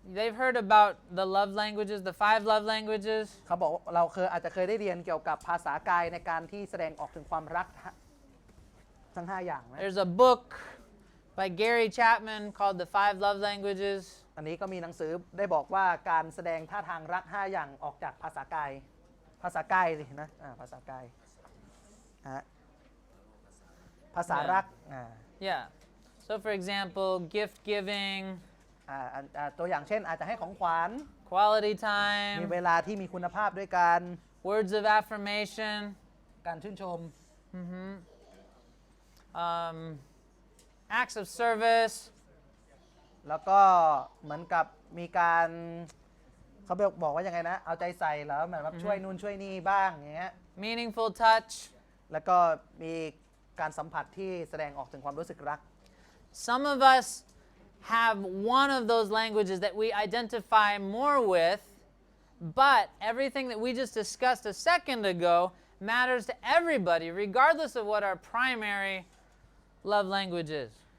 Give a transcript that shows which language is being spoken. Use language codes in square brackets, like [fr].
[en] They've heard about the love languages, the 5 love languages. [th] เขาบอกว่าเราอาจจะเคยได้เรียนเกี่ยวกับภาษากายในการที่แสดงออกถึงความรักทั้ง5อย่างนะ [en] There's a book by Gary Chapman called The 5 Love Languages. [th] อันนี้ก็มีหนังสือได้บอกว่าการแสดงท่าทางรัก5อย่างออกจากภาษากายสินะภาษากายภาษารัก [en] Yeah. So for example, gift giving, [th] ตัวอย่างเช่นอาจจะให้ของขวัญ [en] quality [th] มี [en] time, [th] เวลาที่มีคุณภาพด้วยกัน [en] words of affirmation, [th] การชื่นชม [en] acts of service, [th] แล้วก็เหมือนกับมีการเขาบอกว่ายังไงนะเอาใจใส่แล้วเหมือนแบบช่วยนู่นช่วยนี่บ้างอย่างเงี้ย [en] meaningful touch. [th] แล้วก็มีการสัมผัสที่แสดงออกถึงความรู้สึกรัก [en] Some of us have one of those languages that we identify more with, but everything that we just discussed a second ago matters to everybody, regardless of what our primary love language is.